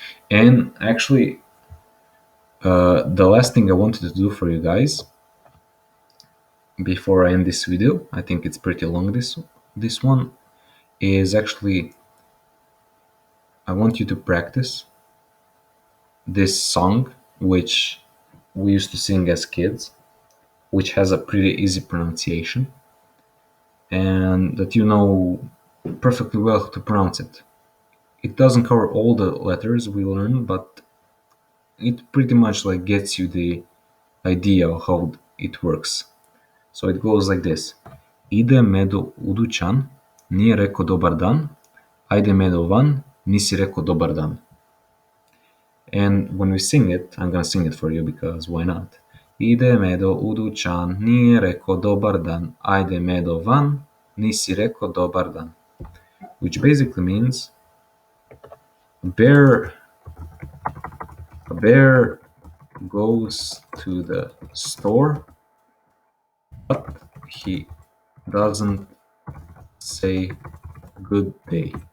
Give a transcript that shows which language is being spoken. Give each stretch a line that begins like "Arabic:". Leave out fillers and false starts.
English: And actually, the last thing I wanted to do for you guys before I end this video, I think it's pretty long, this one, is actually I want you to practice this song which we used to sing as kids, which has a pretty easy pronunciation, and that you know perfectly well how to pronounce it. It doesn't cover all the letters we learn, but it pretty much like gets you the idea of how it works. So it goes like this.
Croatian: Ide Medo u dućan, nije rekao dobar dan, ajde Medo van, nisi rekao dobar dan.
English: And when we sing it, I'm gonna sing it for you because why not?
Croatian: Ide Medo u dućan, nije rekao dobar dan, ajde Medo van, nisi rekao dobar dan.
English: Which basically means a bear goes to the store, but he doesn't say good day.